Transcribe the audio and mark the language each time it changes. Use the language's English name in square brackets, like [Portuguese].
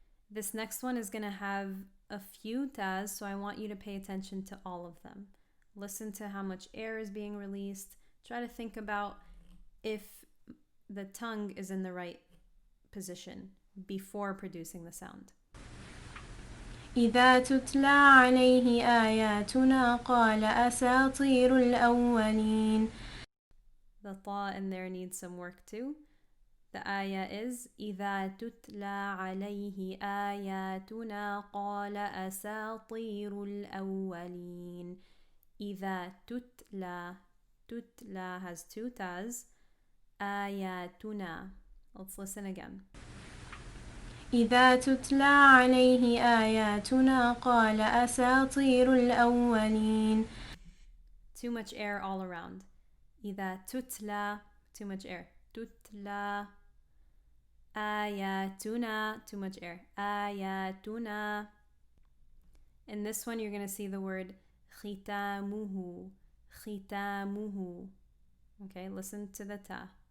[English] This next one is going to have a few tas, so I want you to pay attention to all of them. Listen to how much air is being released. Try to think about if the tongue is in the right position before producing the sound. [Arabic] إذا تتلى عليه آياتنا قال أساطير الأولين. [English] The ta in there needs some work too. The ayah is [Arabic] إذا تتلى عليه آياتنا قال أساطير الأولين. إذا تتلى, [English] tutla has two tas. آياتنا. Let's listen again. [Arabic] إذا تتلى عليه آياتنا قال أساطير الأولين. [English] Too much air all around. [Arabic] إذا تتلى, [English] too much air. [Arabic] تتلى. [English] آياتنا, too much air. [Arabic] آياتنا. [English] In this one, you're going to see the word ختامه. ختامه. Okay, listen to the ta.